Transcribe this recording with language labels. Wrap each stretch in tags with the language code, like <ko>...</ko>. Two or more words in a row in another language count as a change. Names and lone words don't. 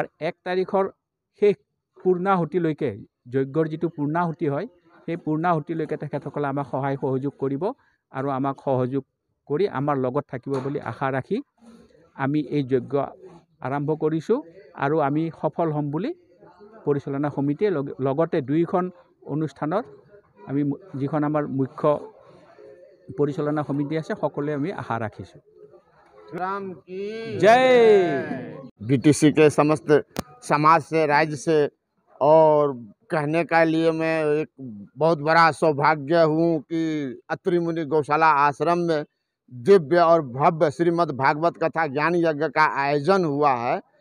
<as>1 তাৰিখৰ শেষ পূৰ্ণাহুতিলৈকে, যজ্ঞৰ যিটো পূৰ্ণাহুতি হয়, সেই পূৰ্ণাহুতিলৈকে তেখেতসকলে আমাক সহায় সহযোগ কৰিব আৰু আমাক সহযোগ কৰি আমাৰ লগত থাকিব বুলি আশা ৰাখি আমি এই যজ্ঞ আৰম্ভ কৰিছোঁ আৰু আমি সফল হ'ম বুলি পৰিচালনা সমিতিয়ে লগতে 2খন অনুষ্ঠানৰ আমি যিখন আমাৰ মুখ্য পৰিচালনা সমিতি আছে সকলোৱে আমি আশা ৰাখিছোঁ।</as> <hi>राम की जय। बीटीसी के समस्त समाज से, राज्य से और कहने का लिए मैं एक बहुत बड़ा सौभाग्य हूँ कि अत्रि मुनि गौशाला आश्रम में दिव्य और भव्य श्रीमद् भागवत कथा ज्ञान यज्ञ का आयोजन हुआ है।</hi>